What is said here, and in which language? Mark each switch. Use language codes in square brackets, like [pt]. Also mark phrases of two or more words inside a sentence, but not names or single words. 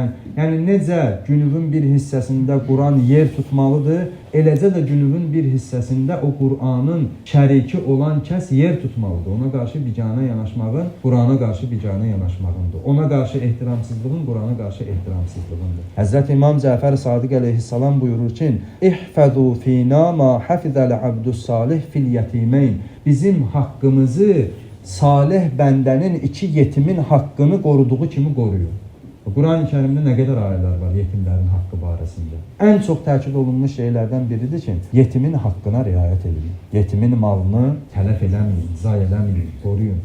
[az] Yəni necə günübün bir hissəsində Quran yer tutmalıdır, eləcə də günübün bir hissəsində o Qur'anın şəriki olan kəs yer tutmalıdır. Ona qarşı biganə yanaşmağın Qur'ana qarşı biganə yanaşmağındır. Ona qarşı ehtiramsızlığın Qur'ana qarşı ehtiramsızlığındır. Həzrət İmam Cəfər Sadiq əleyhissalam buyurur ki, [ar] احفظوا فينا ما حفظ العبد الصالح في اليتيمين. [az] Bizim haqqımızı salih bəndənin iki yetimin haqqını qoruduğu kimi qoruyun. Quran-ı Kərimdə nə qədər ayələr var yetimlərin haqqı barəsində. Ən çox təkid olunmuş şeylərdən biridir ki, yetimin haqqına riayət edin. Yetimin malını tələf eləməyin, zay eləməyin, qoruyun.